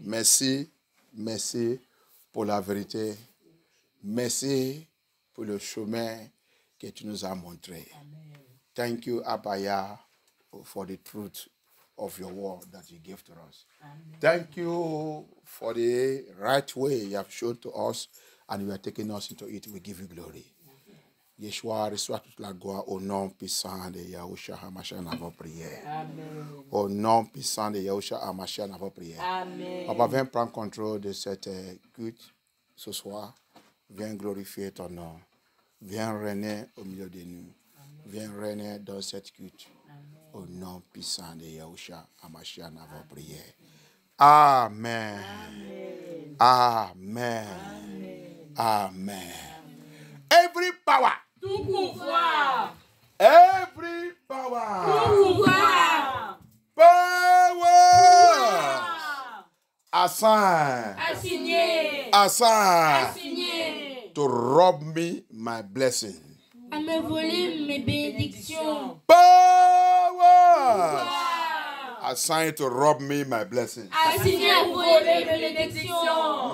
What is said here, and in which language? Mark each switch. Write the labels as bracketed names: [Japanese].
[French] Merci, merci pour la vérité. Merci pour le chemin que tu nous as montré. [English] Thank you, Abaya, for the truth of your word that you gave to us. Thank you for the right way you have shown to us and you are taking us into it. We give you glory. [French] Yeshua, reçois toute la gloire au nom puissant de Yahushua HaMashiach, nous avons prié. Au nom puissant de Yahushua HaMashiach, nous avons prié. Papa, viens prendre contrôle de cette culte ce soir. Viens glorifier ton nom. Viens régner au milieu de nous. Viens régner dans cette culte. Au nom puissant de Yahushua HaMashiach, nous avons prié. [English] Amen. Amen. Amen. Every power. [French] Tout pouvoir. [English] Every power. [French] Pouvoir. [English] Power. Assign. [French] Assigné. [English] Assign. [French] Assigné. [English] To rob me my blessing. [French] À me voler mes bénédictions. [English] Power. Assign to rob me my blessing. [French] Assigné à voler mes bénédictions.